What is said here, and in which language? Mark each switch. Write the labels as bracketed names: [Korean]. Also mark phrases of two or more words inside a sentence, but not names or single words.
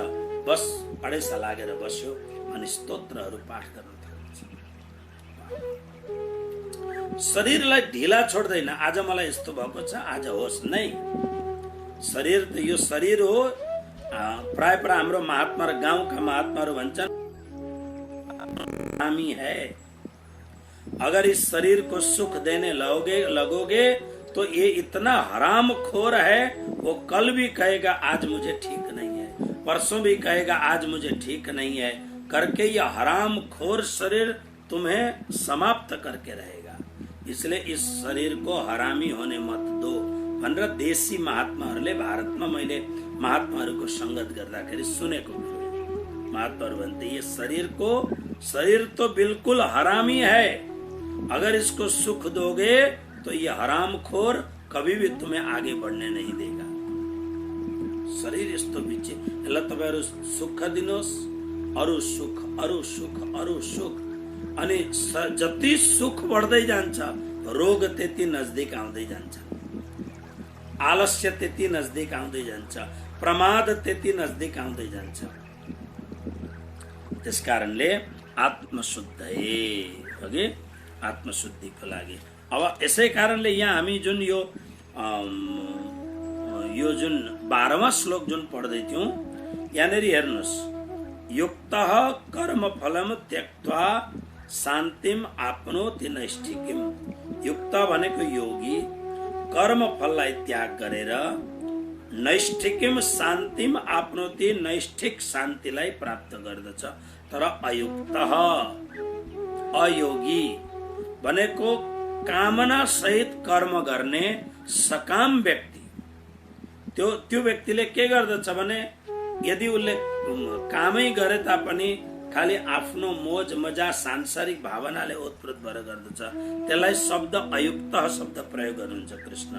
[Nepali] बस अडेसा लागेर बस्यो अनि स्तोत्रहरू पाठ गर्न थाल्छ। शरीरलाई ढिला छोड्दैन। आज मलाई यस्तो भएको छ, आज होस् नै। शरीर त यो शरीर हो। प्राय हाम्रो महात्मा र गाउँका महात्माहरू भन्छन् [Hindi] हरामी है, अगर इस शरीर को सुख देने लगोगे तो ये इतना हराम खोर है, वो कल भी कहेगा आज मुझे ठीक नहीं है, परसों भी कहेगा आज मुझे ठीक नहीं है, करके ये हराम खोर शरीर तुम्हें समाप्त करके रहेगा। इसलिए इस शरीर को हरामी होने मत दो [Nepali] भनेर देशी महात्माहरूले, भारतमा मैले महात्माहरूको संगत गर्दाखेरि सुनेको महात्माहरू भन्थे, [Hindi] ये शरीर तो बिल्कुल हरामी है, अगर इसको सुख दोगे तो ये हरामखोर कभी भी तुम्हें आगे बढ़ने नहीं देगा। [Nepali] शरीर यस्तो बिचे यसलाई तपाईहरु सुख दिनुहोस्, अरु सुख अरु सुख अरु सुख, अनि जति सुख बढ्दै जान्छ रोग त्यति नजदिक आउँदै जान्छ, आलस्य त्यति नजदिक आउँदै जान्छ, प्रमाद त्यति नजदिक आउँदै जान्छ। त्यसकारणले आत्मशुद्धिको लागि अब यसै कारणले यहाँ हामी जुन यो जुन 12वां श्लोक जुन पढ्दै थियौं, यहाँनेर हेर्नुस्, [Sanskrit] युक्तः कर्म फलम त्यक्त्वा शान्तिम आपनोति नैष्ठिकीम। [Nepali] युक्त भनेको योगी, कर्म फललाई त्याग गरेर [Sanskrit] नैष्ठिकीम शान्तिम आपनोति, [Nepali] नैष्ठिक शान्तिलाई प्राप्त गर्दछ। तर अयुक्त अयोगी भनेको कामना सहित कर्म गर्ने सकाम व्यक्ति, त्यो व्यक्तिले के गर्दछ भने यदि उसले कामै गरे तापनि खाली आफ्नो मोज मजा सांसारिक भावनाले ओतप्रोत भएर गर्दछ, त्यसलाई शब्द अयुक्त शब्द प्रयोग गर्नुहुन्छ कृष्ण।